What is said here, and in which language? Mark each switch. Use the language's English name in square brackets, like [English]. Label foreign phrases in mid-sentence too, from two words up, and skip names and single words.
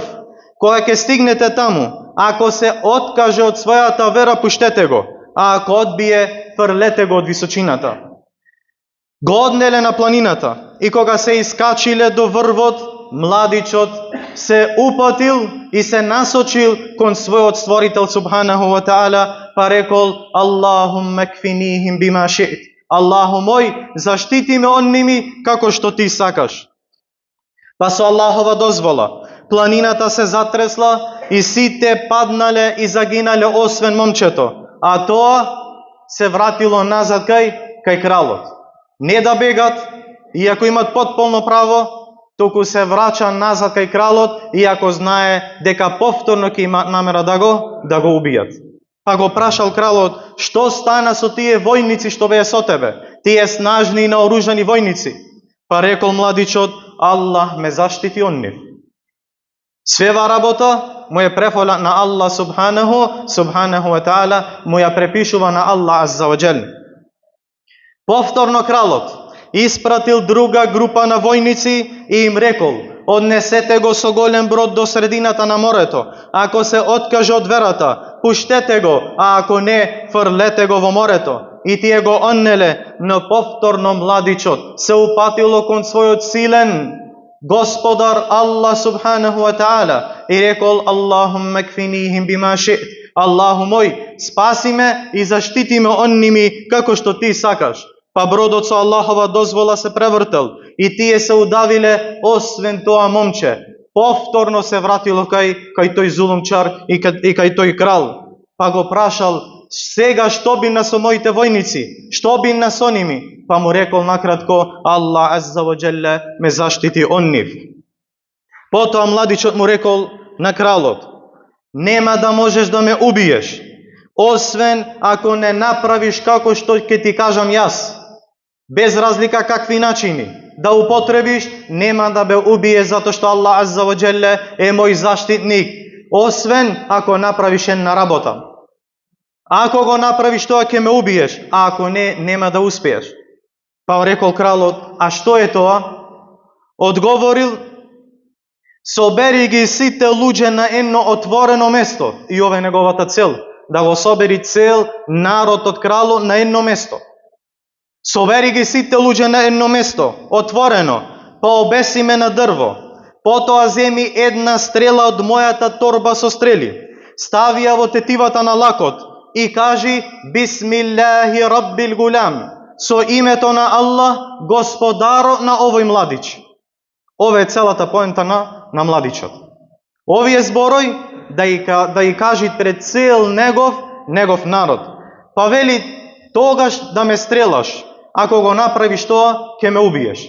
[Macedonian] Кога ќе стигнете таму, ако се откаже од својата вера, пуштете го, а ако одбие, фрлете го од височината. Го однеле на планината и кога се искачиле до врвот, младичот се упатил и се насочил кон својот створител [Arabic] سبحانه وتعالى, [Macedonian] па рекол: [Arabic] اللهم اكفنيهم بما شئت. [Macedonian] Аллаху мој, заштити ме од ними како што ти сакаш. Па со Аллахова дозвола планината се затресла и сите паднале и загинале освен момчето, а тоа се вратило назад кај кралот. Не да бегат, иако имат потполно право, туку се врача назад кај кралот, иако знае дека повторно ќе имаат намера да го убијат. Па го прашал кралот: што стана со тие војници што беа со тебе, тие снажни и наоружани војници? Па рекол младичот: Аллах ме заштити од нив. Свева работа му е префола на Аллах [Arabic] سبحانه وتعالى, [Macedonian] му ја препишува на Аллах [Arabic] عز وجل. [Macedonian] Повторно кралот испратил друга група на војници и им рекол: однесете го со голем брод до средината на морето. Ако се откаже од верата, пуштете го, а ако не, фрлете го во морето. и тие го оннеле, но повторно младичот се упатило кон својот силен Господар Аллах [Arabic] سبحانه وتعالى [Macedonian] и рекол: [Arabic] اللهم اكفنيهم بما شئت. [Macedonian] Аллаху мој, спаси ме и заштити ме онними како што ти сакаш. Па бродот со Аллахова дозвола се превртел и тие се удавиле, освен тоа момче. Повторно се вратило кај тој зулумчар и кај тој крал. Па го прашал: сега што би на со моите војници? Што би на со ними? Па му рекол накратко: Аллах [Arabic] عز وجل [Macedonian] ме заштити он нив. Потоа младичот му рекол на кралот: нема да можеш да ме убиеш, освен ако не направиш како што ќе ти кажам јас. Без разлика какви начини да употребиш, нема да бе убие затоа што Аллах [Arabic] عز وجل [Macedonian] е мој заштитник, освен ако направиш една работа. Ако го направиш тоа ќе ме убиеш, а ако не, нема да успееш. Па рекол кралот: а што е тоа? Одговорил: собери ги сите луѓе на едно отворено место. И ова е неговата цел, да го собери цел народ од кралот на едно место. Собери ги сите луѓе на едно место, отворено, па обеси ме на дрво. Потоа земи една стрела од мојата торба со стрели, стави ја во тетивата на лакот и кажи: [Arabic] بسم الله رب الغلام, [Macedonian] со името на Аллах, господарот на овој младич. Ова е целата поента на младичот. Овие зборој да и кажи пред цел негов народ. Па вели: тогаш да ме стрелаш, ако го направиш тоа, ќе ме убиеш.